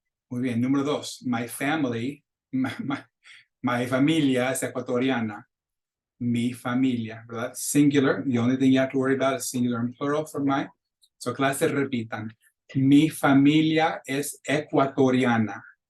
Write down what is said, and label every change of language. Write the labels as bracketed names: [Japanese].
[Spanish] Muy bien, número 2, [English] my family, [Spanish] my familia es ecuatoriana. Mi familia, ¿verdad? [English] Singular, the only thing you have to worry about is singular and plural for my. [Spanish] So clase, repitan, mi familia es ecuatoriana.